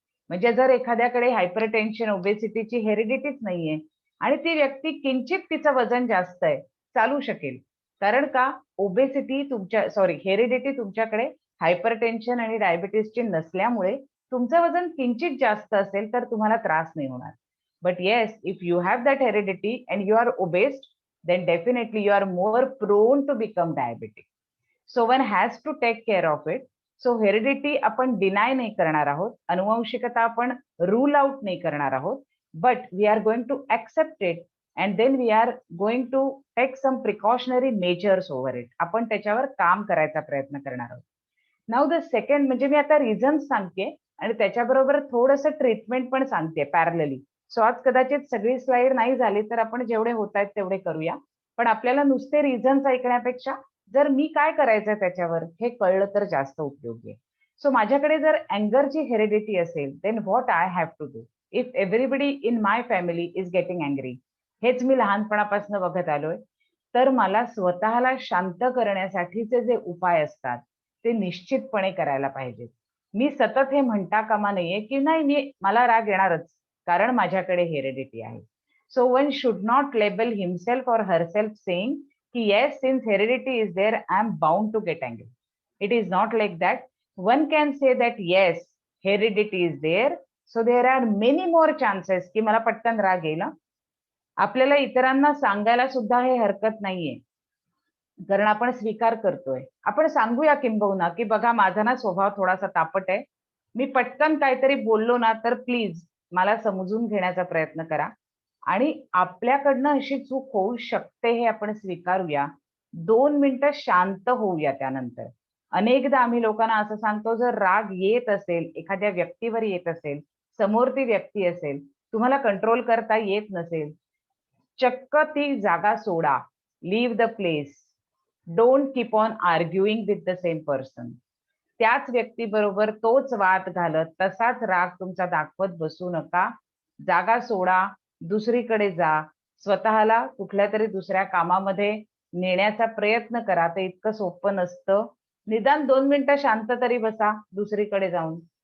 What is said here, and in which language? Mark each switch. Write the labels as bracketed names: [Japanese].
[Marathi] म्हणजे जर एखाद्याकडे हायपरटेन्शन, ओबेसिटीची हेरिडिटीच नाहीये आणि ती व्यक्ती किंचित तिचं वजन जास्त आहे, चालू शकेल. कारण का? हेरिडिटी तुमच्याकडे हायपरटेन्शन आणि डायबिटीसची नसल्यामुळे तुमचं वजन किंचित जास्त असेल तर तुम्हाला त्रास नाही होणार. [English] But yes, if you have that heredity and you are obesed, then definitely you are more prone to become diabetic. So one has to take care of it. [Marathi] So heredity आपण डिनाय नाही करणार आहोत, [English] अनुवंशिकता आपण rule out नाही करणार आहोत, but we are going to accept it and then we are going to take some precautionary measures over it. [Marathi] आपण त्याच्यावर काम करायचा प्रयत्न करणार आहोत. [English] now the second, [Marathi] म्हणजे मी आता रिझन सांगते आणि त्याच्याबरोबर थोडंसं ट्रीटमेंट पण सांगते पॅरलली. सो आज कदाचित सगळी स्लाइड नाही झाली तर आपण जेवढे होत आहेत तेवढे करूया, पण आपल्याला नुसते रिझन्स ऐकण्यापेक्षा जर मी काय करायचं त्याच्यावर हे कळलं तर जास्त उपयोगी आहे. सो माझ्याकडे जर अँगरची हेरिडिटी असेल, [English] Then what I have to do if everybody in my family is getting angry. [Marathi] हेच मी लहानपणापासून बघत आलोय. तर मला स्वतःला शांत करण्यासाठीचे जे उपाय असतात ते निश्चितपणे करायला पाहिजेत. मी सतत हे म्हणता कामा नाहीये की नाही मला राग येणारच कारण माझ्याकडे हेरिडिटी आहे. [English] So one should not label himself और herself saying की yes, since heredity is there I am bound to get angry. It is not like that. One can say that yes, heredity is there, so there are many more chances की [Marathi] मला पटकन राग येईल. आपल्याला इतरांना सांगायला सुद्धा हे हरकत नाहीये, कारण आपण स्वीकार करतोय. आपण सांगूया किंबहुना की बघा माझा ना स्वभाव थोडासा तापट आहे, मी पटकन काहीतरी बोललो ना तर प्लीज मला समजून घेण्याचा प्रयत्न करा. आणि आपल्याकडनं अशी चूक होऊ शकते हे आपण स्वीकारूया. 2 मिनिटं शांत होऊया त्यानंतर. अनेकदा आम्ही लोकांना असं सांगतो, जर राग येत असेल, एखाद्या व्यक्तीवर येत असेल, समोर ती व्यक्ती असेल, तुम्हाला कंट्रोल करता येत नसेल, चक्क ती जागा सोडा. [English] Leave the place. Don't keep on arguing with the same person. [Marathi] त्याच व्यक्तीबरोबर तोच वाद घालत तसाच राग तुमचा दाखवत बसू नका. जागा सोडा, दुसरीकडे जा, स्वतःला कुठल्या तरी दुसऱ्या कामामध्ये नेण्याचा प्रयत्न करा. ते इतकं सोपं नसतं. निदान 2 मिनिटं शांत तरी बसा दुसरीकडे जाऊन.